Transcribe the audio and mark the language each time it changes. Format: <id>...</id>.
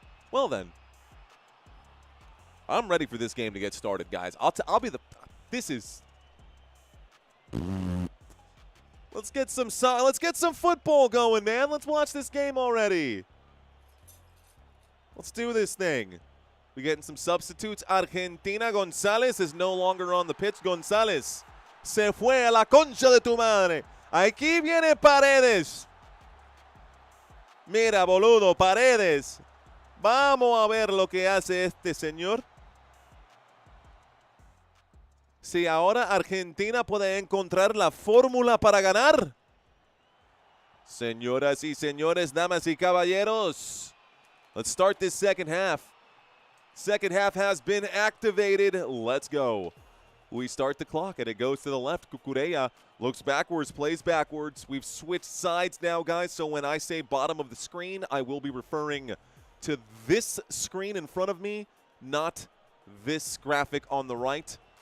<en>Well then. I'm ready for this game to get started, guys. I'll be the. This is. Let's get some football going, man. Let's watch this game already. Let's do this thing. We getting some substitutes. Argentina. González is no longer on the pitch.</en> <es>González se fue a la concha de tu madre. Aquí viene Paredes. Mira, boludo, Paredes. Vamos a ver lo que hace este señor. Si ahora Argentina puede encontrar la fórmula para ganar. Señoras y señores, damas y caballeros.</es> <en>Let's start this second half. Second half has been activated. Let's go. We start the clock, and it goes to the left. Cucurella looks backwards, plays backwards. We've switched sides now, guys, so when I say bottom of the screen, I will be referring to this screen in front of me, not this graphic on the right.</en>